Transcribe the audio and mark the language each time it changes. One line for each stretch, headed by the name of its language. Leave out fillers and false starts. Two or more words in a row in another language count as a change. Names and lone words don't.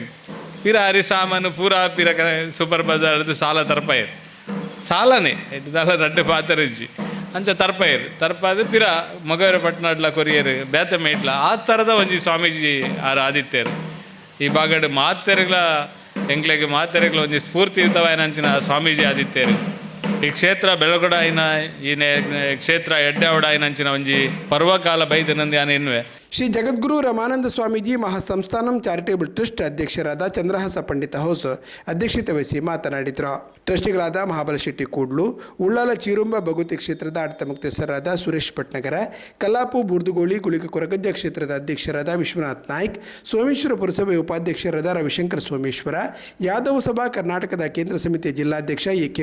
Tulu: ಪಿರ ಹರಿ ಸಾಮಾನು ಪೂರ ಪಿರ ಸೂಪರ್ ಬಜಾರ್ದು ಸಾಲ ತರ್ಪಾಯರು ಸಾಲನೇ ಎಡ್ದಾಲ ರಡ್ಡು ಪಾತರಿಜ್ಜಿ ಅಂಚ ತರ್ಪಾಯರು ತರ್ಪಾದ ಪಿರ ಮೊಗವೀರ ಪಟ್ಟಣಡ್ಲ ಕೊರಿಯರು ಬೇತ ಮೇಟ್ಲ ಆ ಥರದ ಒಂಜಿ ಸ್ವಾಮೀಜಿ ಆರು ಆದಿತ್ಯರು ಈ ಬಾಗಡ್ ಮಾತೆರೆಗಳ ಎಂಗ್ಲೆಗೆ ಮಾತೆರೆಗಳ ಒಂಜಿ ಸ್ಫೂರ್ತಿಯುತವಾಯನಂಚಿನ ಸ್ವಾಮೀಜಿ ಆದಿತ್ಯರು ಈ ಕ್ಷೇತ್ರ ಬೆಳಗೊಡ ಆಯ್ನ ಈ ಕ್ಷೇತ್ರ ಎಡ್ಡಾವಡ ಆಯ್ನಂಚಿನ ಒಂಜಿ ಪರ್ವಕಾಲ ಬೈದನಂದು ಯಾನು ಎನ್ನುವೆ.
Kannada: ಶ್ರೀ ಜಗದ್ಗುರು ರಮಾನಂದ ಸ್ವಾಮೀಜಿ ಮಹಾಸಂಸ್ಥಾನಂ ಚಾರಿಟೇಬಲ್ ಟ್ರಸ್ಟ್ ಅಧ್ಯಕ್ಷರಾದ ಚಂದ್ರಹಾಸ ಪಂಡಿತ ಹೌಸ್ ಅಧ್ಯಕ್ಷತೆ ವಹಿಸಿ ಮಾತನಾಡಿದರು. ಟ್ರಸ್ಟಿಗಳಾದ ಮಹಾಬಲ ಶೆಟ್ಟಿ ಕೂಡ್ಲು, ಉಳ್ಳಾಲ ಚೀರುಂಬ ಭಗವತಿ ಕ್ಷೇತ್ರದ ಆಡಳಿತ ಮುಕ್ತೇಸರಾದ ಸುರೇಶ್ ಭಟ್ನಗರ, ಕಲ್ಲಾಪು ಬುರ್ದುಗೋಳಿ ಗುಳಿಕ ಕೊರಗಜ್ಜ ಕ್ಷೇತ್ರದ ಅಧ್ಯಕ್ಷರಾದ ವಿಶ್ವನಾಥ್ ನಾಯ್ಕ್, ಸೋಮೇಶ್ವರ ಪುರಸಭೆ ಉಪಾಧ್ಯಕ್ಷರಾದ ರವಿಶಂಕರ್ ಸೋಮೇಶ್ವರ, ಯಾದವ ಸಭಾ ಕರ್ನಾಟಕದ ಕೇಂದ್ರ ಸಮಿತಿಯ ಜಿಲ್ಲಾಧ್ಯಕ್ಷ ಎ.ಕೆ.